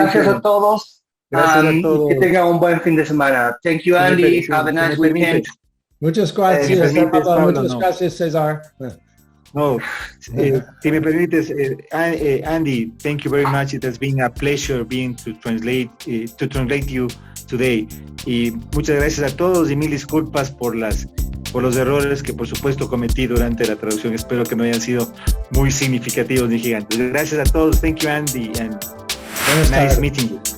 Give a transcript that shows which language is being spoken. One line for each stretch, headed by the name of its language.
Spanish: Gracias a todos. Que tengan un buen fin de semana.
English: Thank you, Andy. Have a nice weekend.
Spanish: Muchas gracias. Muchas gracias, César. No, si me permites, Andy,
English: thank you very much. It has been a pleasure to translate you today.
Spanish: Y muchas gracias a todos y mil disculpas por los errores que por supuesto cometí durante la traducción. Espero que no hayan sido muy significativos ni gigantes. Gracias a todos.
English: Thank you, Andy, and nice meeting you.